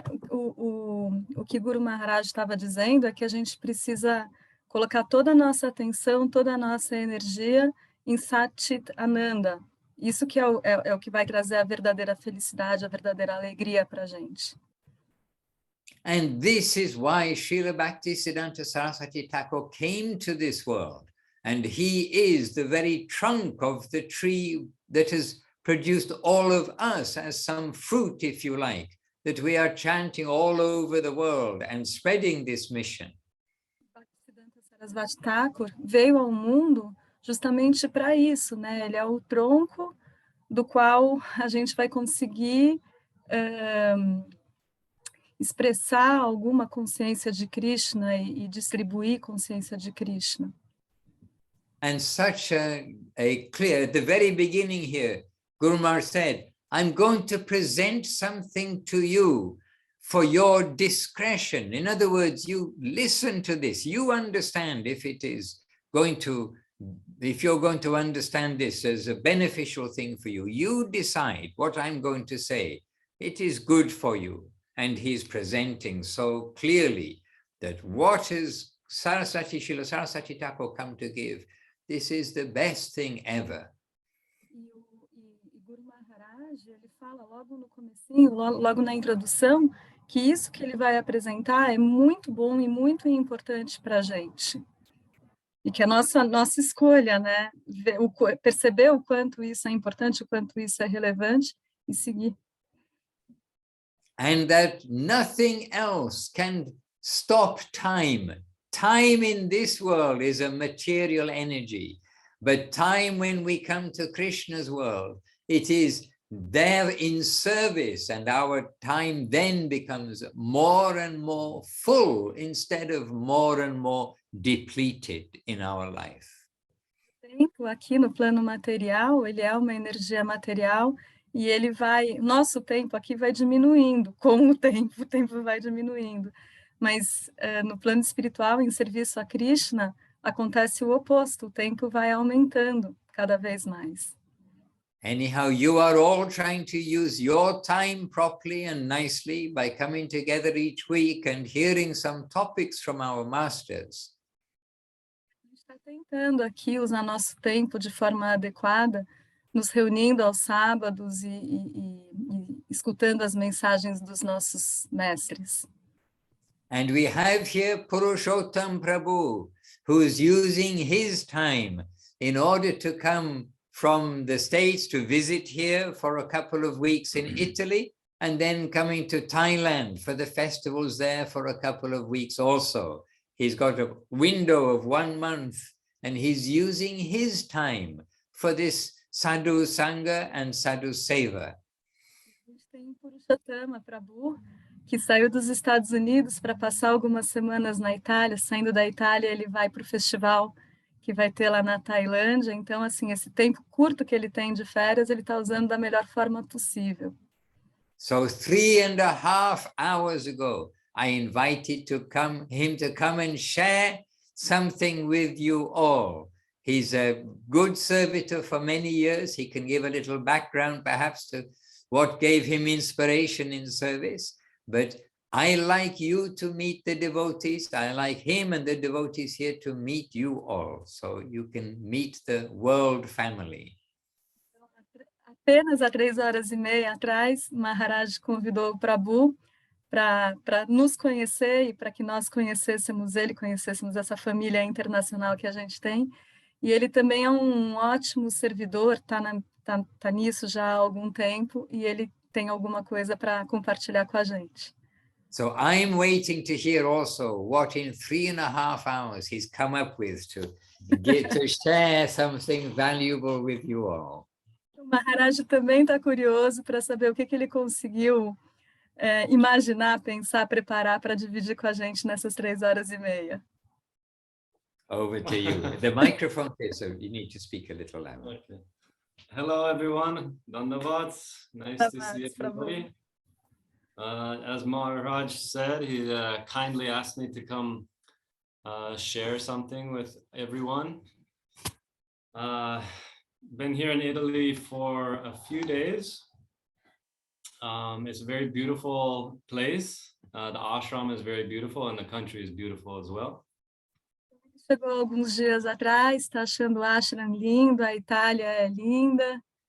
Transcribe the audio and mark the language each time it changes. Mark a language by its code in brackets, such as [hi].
[pt] O que Guru Maharaj estava dizendo é que a gente precisa colocar toda a nossa atenção, toda a nossa energia em Satchit Ananda. Isso que é o que vai trazer a verdadeira felicidade, a verdadeira alegria para a gente. [en] And this is why Srila Bhaktisiddhanta Saraswati Thakur came to this world. And he is the very trunk of the tree that has produced all of us as some fruit, if you like, that we are chanting all over the world and spreading this mission. [pt] Bhaktisiddhanta Saraswati Thakur veio ao mundo justamente para isso, né? Ele é o tronco do qual a gente vai conseguir expressar alguma consciência de Krishna e distribuir consciência de Krishna. [en] And such a clear, at the very beginning here, Guru Maharaj said, I'm going to present something to you for your discretion. In other words, you listen to this, you understand if you're going to understand this as a beneficial thing for you, you decide what I'm going to say. It is good for you. And he's presenting so clearly that what is Srila Saraswati Thakur come to give, this is the best thing ever. [pt] E Guru Maharaj, ele fala logo no comecinho, logo na introdução, que isso que ele vai apresentar é muito bom e muito importante para a gente. E que a nossa escolha, né, perceber o quanto isso é importante, o quanto isso é relevante e seguir. [en] and that nothing else can stop time. Time in this world is a material energy, but time when we come to Krishna's world, it is there in service, and our time then becomes more and more full instead of more and more depleted in our life. [pt] O tempo aqui no plano material, ele é uma energia material e ele vai, nosso tempo aqui vai diminuindo, com o tempo vai diminuindo. Mas no plano espiritual, em serviço a Krishna, acontece o oposto, o tempo vai aumentando cada vez mais. [en] Anyhow, you are all trying to use your time properly and nicely by coming together each week and hearing some topics from our masters. [pt] A gente está tentando aqui usar nosso tempo de forma adequada, nos reunindo aos sábados e escutando as mensagens dos nossos mestres. [en] And we have here Purushottam Prabhu, who is using his time in order to come from the States to visit here for a couple of weeks in Italy, and then coming to Thailand for the festivals there for a couple of weeks also. He's got a window of 1 month, and he's using his time for this Sadhu Sangha and Sadhu Seva. [pt] A gente tem Purushottama Prabhu, que saiu dos Estados Unidos para passar algumas semanas na Itália. Saindo da Itália, ele vai para o festival que vai ter lá na Tailândia. Então, assim, esse tempo curto que ele tem de férias, ele está usando da melhor forma possível. [en] So 3.5 hours ago, I invited him to come and share something with you all. He's a good servitor for many years. He can give a little background perhaps to what gave him inspiration in service. But I like you to meet the devotees. I like him and the devotees here to meet you all, so you can meet the world family. [pt] Apenas há 3h30 atrás, Maharaj convidou o Prabhu para nos conhecer e para que nós conhecêssemos ele, conhecêssemos essa família internacional que a gente tem. E ele também é um ótimo servidor, tá nisso já há algum tempo, e ele tem alguma coisa para compartilhar com a gente. [en] So I'm waiting to hear also what in 3.5 hours he's come up with to get to share something valuable with you all. [pt] O Maharaj também está curioso para saber o que ele conseguiu imaginar, pensar, preparar para dividir com a gente nessas 3h30. [en] Over to you. The microphone here, so you need to speak a little louder. Okay. Hello, everyone. Dandavats. Nice to see everybody. As Maharaj said, he kindly asked me to come share something with everyone. Been here in Italy for a few days. It's a very beautiful place. The ashram is very beautiful and the country is beautiful as well. [pt] Chegou alguns dias atrás, está achando o ashram lindo, a Itália é linda.